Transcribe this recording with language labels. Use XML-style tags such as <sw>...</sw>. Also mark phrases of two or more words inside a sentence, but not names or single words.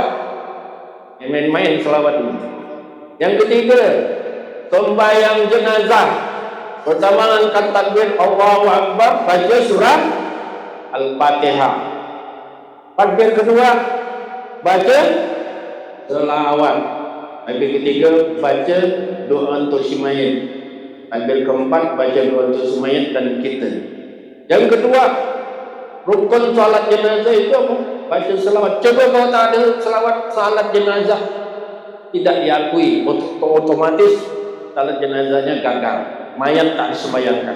<ms>Yang main-main selawat ini. Yang ketiga, sembahyang jenazah bersamaan dengan takbir</ms> <ar>الله أكبر,</ar> <ms>baca surah Al-Fatihah. Takbir kedua baca selawat. Takbir ketiga baca doa untuk si mayit. Takbir keempat baca doa untuk si mayit dan kita. Yang kedua, rukun salat jenazah itu apa? Baca selawat. Coba kalau tak ada selawat salat jenazah tidak diakui, otomatis salat jenazahnya gagal, mayat tak disembayangkan.</ms>